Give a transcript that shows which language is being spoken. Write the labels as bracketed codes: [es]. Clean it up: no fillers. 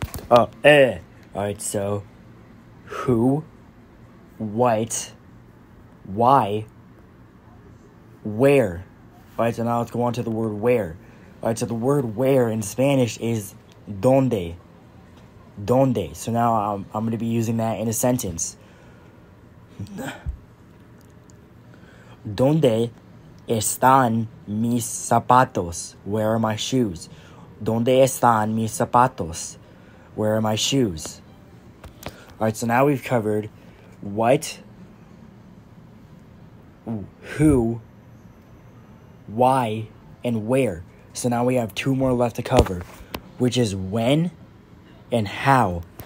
[en] Alright, so who, what, why, where. Alright, so now let's go on to the word where. Alright, so the word where in Spanish is ¿dónde? ¿Dónde? So now I'm going to be using that in a sentence. [es] ¿Dónde están mis zapatos? [en] Where are my shoes? [es] ¿Dónde están mis zapatos? [en] Where are my shoes? Alright, so now we've covered what, who, why, and where. So now we have 2 more left to cover, which is when and how.